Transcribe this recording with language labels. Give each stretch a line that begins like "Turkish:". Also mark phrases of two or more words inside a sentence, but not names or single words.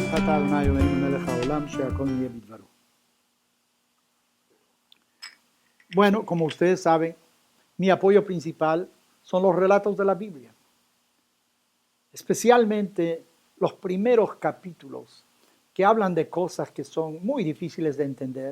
Hebrew: אתה אדוני אלוהינו מלך העולם שהכל נהיה בדברו.
Spanish: Bueno, como ustedes saben, mi apoyo principal son los relatos de la Biblia, especialmente los primeros capítulos que hablan de cosas que son muy difíciles de entender.